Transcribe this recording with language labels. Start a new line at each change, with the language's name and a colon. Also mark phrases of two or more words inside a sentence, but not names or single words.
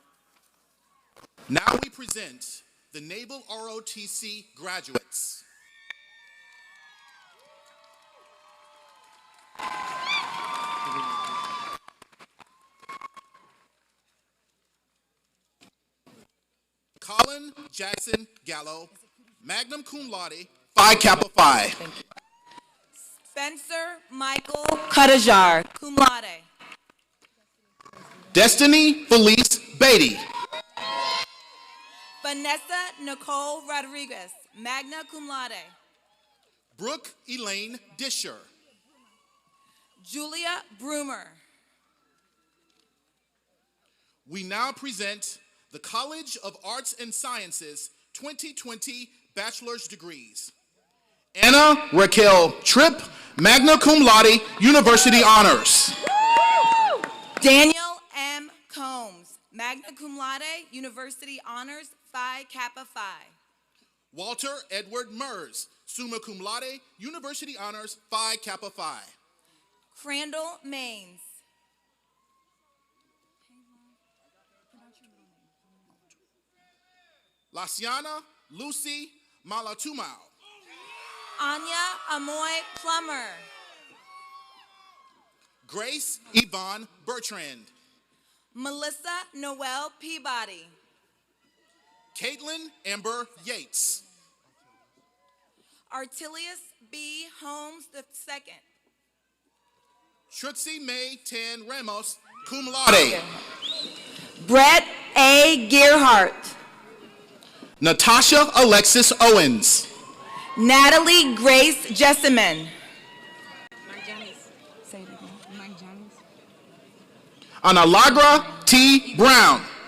English: Now we present the Naval ROTC graduates. Colin Jackson Gallo, magna cum laude, Phi Kappa Phi. Spencer Michael Cuttajar, cum laude. Destiny Felice Beatty. Vanessa Nicole Rodriguez, magna cum laude. Brooke Elaine Disher. Julia Brumer. We now present the College of Arts and Sciences 2020 bachelor's degrees. Anna Raquel Tripp, magna cum laude, University Honors. Daniel M. Combs, magna cum laude, University Honors, Phi Kappa Phi. Walter Edward Mers, summa cum laude, University Honors, Phi Kappa Phi. Crandall Maines. Laciana Lucy Malatumau. Anya Amoy Plummer. Grace Yvonne Bertrand. Melissa Noel Peabody. Caitlin Amber Yates. Artilius B. Holmes II. Trixie May Tan Ramos, cum laude. Brett A. Gearhart. Natasha Alexis Owens. Natalie Grace Jessamine. Analagra T. Brown.